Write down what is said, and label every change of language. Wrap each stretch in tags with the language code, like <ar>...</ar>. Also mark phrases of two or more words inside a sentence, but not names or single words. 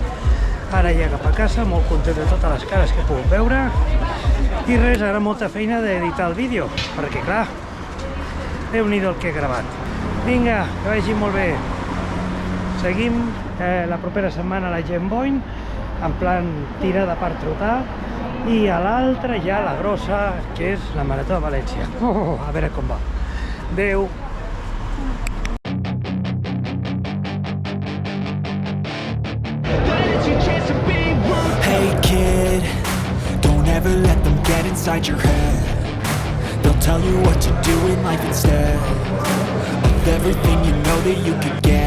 <ca>Ara ja cap a casa, molt content de totes les cares que he pogut veure i res, ara molta feina d'editar el vídeo, perquè clar, Déu-n'hi-do el que he gravat. Vinga, que vagi molt bé. Seguim la propera setmana a la Gent Boin, en plan tirada per trotar, i a l'altra ja la grossa, que és la Marató de València. A veure com va. Adéu.</ca> <en>Hey kid, don't ever let them get inside your head. They'll tell you what to do in life instead of everything you know that you could get.</en>